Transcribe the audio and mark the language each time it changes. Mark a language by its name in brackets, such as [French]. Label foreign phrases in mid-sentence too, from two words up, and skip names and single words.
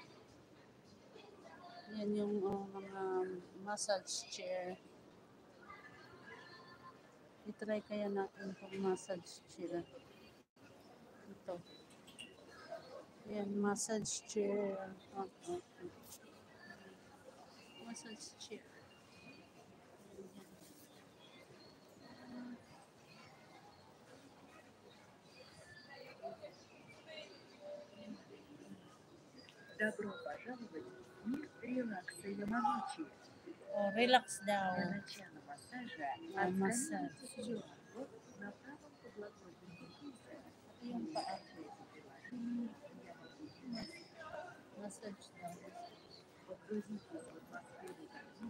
[Filipino] Yan yung mga massage chair. I-try kaya natin itong massage chair. Ito. Yan, massage chair. Massage chair. [Russian] Добро пожаловать в мир релакса и Ямагучи. [Filipino] Relax daw. [Russian] Для начала массажа [Filipino] Massage. [Russian] на правом подлокотнике киса. [Filipino] Ito yung paa. Massage daw. [Russian] Погрузитесь в атмосферу картины.